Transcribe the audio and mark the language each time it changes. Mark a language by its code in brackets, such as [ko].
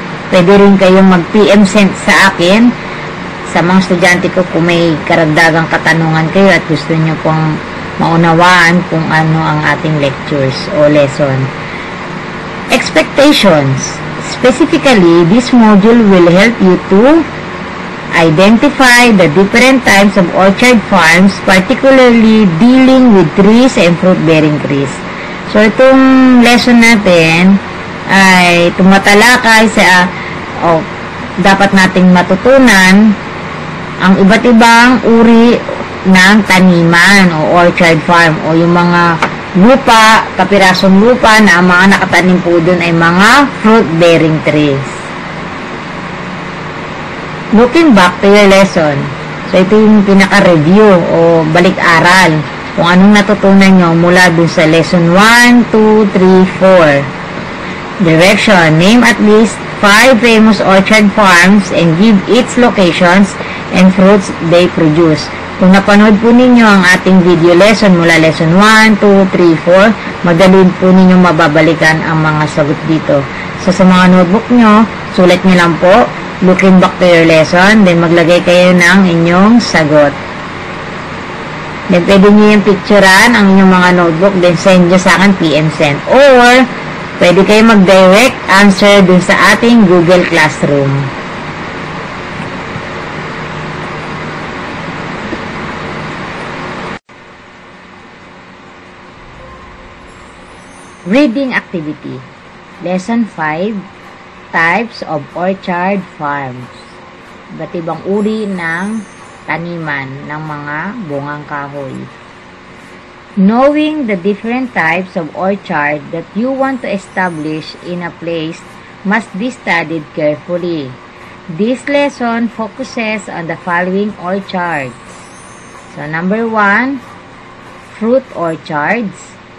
[tl] Pwede rin kayong mag-PM send sa akin sa mga estudyante ko kung may karagdagang katanungan kayo at gusto nyo pong maunawaan kung ano ang ating lectures o lesson. [en] Expectations. Specifically, this module will help you to identify the different types of orchard farms, particularly dealing with trees and fruit-bearing trees. [tl] So, itong lesson natin ay tumatalakay sa dapat nating matutunan ang iba't ibang uri ng taniman o orchard farm o yung mga lupa, kapirasong lupa na ang mga nakatanim po dun ay mga fruit-bearing trees. [en] Looking back to your lesson. [tl] So, ito yung pinaka-review o balik-aral kung anong natutunan nyo mula dun sa lesson 1, 2, 3, 4. Direction. [en] Name at least 5 famous orchard farms and give its locations and fruits they produce. [tl] Kung napanood po ninyo ang ating video lesson mula lesson 1, 2, 3, 4, madali po ninyo mababalikan ang mga sagot dito. So, sa mga notebook nyo, sulat nyo lang po, [en] looking back to your lesson, [tl] then maglagay kayo ng inyong sagot. Then, pwede nyo yung picturean ang inyong mga notebook, then send nyo sa akin PM send. Or, pwede kayo mag-direct answer dun sa ating Google Classroom. [en] Reading activity. Lesson 5, Types of Orchard Farms. [tl] Iba't ibang uri ng taniman ng mga bungang kahoy. [en] Knowing the different types of orchard that you want to establish in a place must be studied carefully. This lesson focuses on the following orchards. So, number 1, fruit orchards.